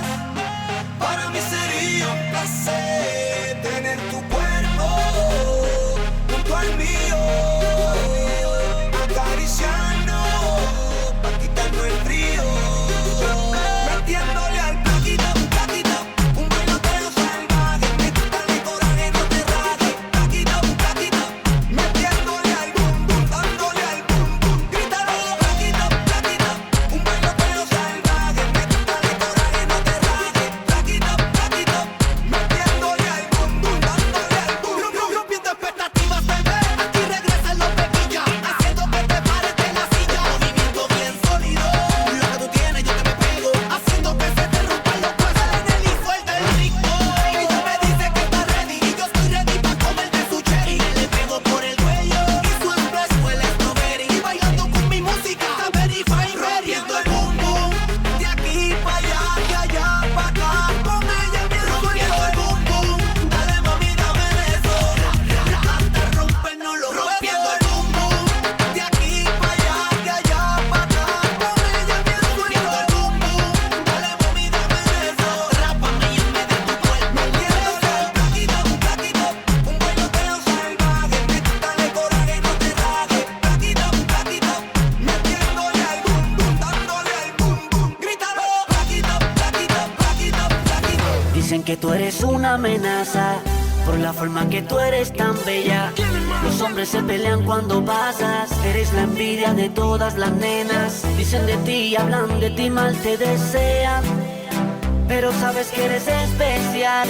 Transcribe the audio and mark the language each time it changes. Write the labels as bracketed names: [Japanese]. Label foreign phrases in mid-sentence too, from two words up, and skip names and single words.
[Spanish] Para mí sería un placer tener tu cuerpo junto al mío, acariciando pa' quitarnos el frío, metiéndole al plaquito, plaquito, un bailoteo salvaje, métale coraje, no te rajes, plaquito, plaquito, metiéndole al bum bum, dándole al bum bum, grítalo, plaquito, plaquito, un bailoteo salvaje, métale coraje, no te rajes, plaquito, plaquito, metiéndole al bum bum, dándole al bum bum, rompiendo expectativas, bebé, aquí regresan los pequillas, haciendo que te pares de la silla, movimiento bien sólido, lo que tú tienes yo te me pego, haciendo que se te rompan los huesos, en el hijo el del rico, ella me dice que está ready, y yo estoy ready pa' comer de su cherry, y le pego por el cuello, y su splash huele a strawberry, y bailando con mi música, está [English] very fine, [Spanish] rompiendo el bum bum, de aquí pa' allá, de allá pa' acá, con ella bien rompiendo el bum bum, dale mami dame eso, hasta rompernoslo, rompiendo el bum bum, de aquí pa' allá, de allá pa' acá, con ella bien rompiendo el bum bum, dale mami dame eso, rápame y me de tu cuerpo, metiéndole al plaquito, plaquito, un bailoteo salvaje, métale coraje, no te rajes, plaquito, plaquito, metiéndole al bum bum, dándole al bum bum, grítalo, plaquito, plaquito, plaquito, plaquito. Dicen que tú eres una amenaza por la forma que tú eres tan bella. Los hombres se pelean cuando pasas. Eres la envidia de todas las nenas. Dicen de ti, hablan de ti, mal te desean, pero sabes que eres especial.